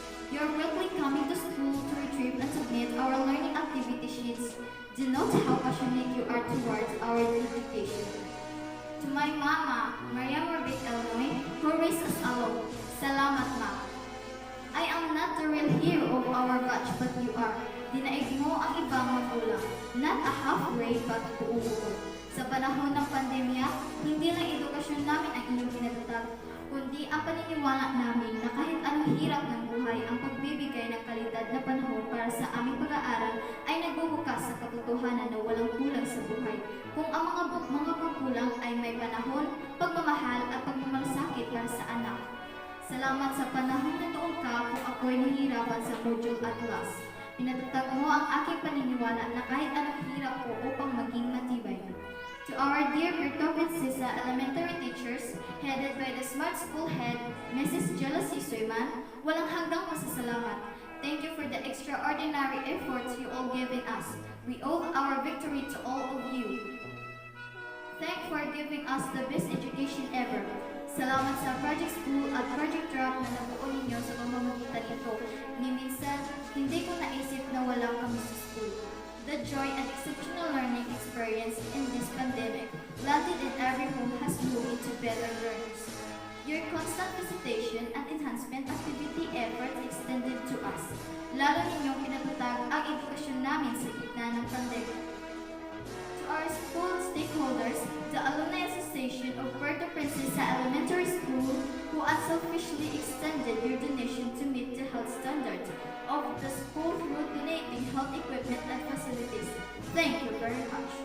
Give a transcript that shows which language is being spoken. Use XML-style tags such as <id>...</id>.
<en>Your weekly coming to school to retrieve and submit our learning activity sheets denote how passionate you are towards our education. To my mama, Maria Morbid Elnoy, who raised us alone,</en> <tl>salamat ma.</tl> <en>I am not the real hero of our batch, but you are.</en> <tl>Dinaig mo ang ibang magulang,</tl> <en>not a halfway but</en> <tl>buo. Sa panahon ng pandemya, hindi lang edukasyon namin ang inyong pinatatag, kundi ang paniniwala namin na kahit anong hirap ng buhay, ang pagbibigay ng kalidad na panahon para sa aming pag-aaral ay nagbubukas sa katotohanan na walang kulang sa buhay. Kung ang mga magulang ay may panahon, pagmamahal at pagmamalasakit para sa anak. Salamat sa panahon na doon ka kung ako'y nahihirapan sa module at class. Pinatatag mo ang aking paniniwala na kahit anong hirap ko upang maging matibay.</tl> <en>To our dear Puerto Princesa elementary teachers, headed by the smart school head, Mrs. Jealousy Soyman,</en> <tl>walang hanggang pasasalamat.</tl> <en>Thank you for the extraordinary efforts you all giving us. We owe our victory to all of you. Thank for giving us the best education ever.</en> <tl>Salamat sa Project School at Project Drop na nabuo ninyo sa pamamagitan nito. Ni minsan, hindi ko naisip na walang kami sa school.</tl> <en>The joy and exceptional learning experience in this pandemic landed in every home has moved into better learners. Your constant visitation and enhancement activity efforts extended to us.</en> <tl>Lalo ninyong pinatatag ang edukasyon namin sa gitna ng pandemic.</tl> <en>To our school stakeholders, the Alumni Association of Puerto Princesa Elementary School, who unselfishly extended your donation to meet the health standards of the school through donating health equipment and facilities. Thank you very much.</en>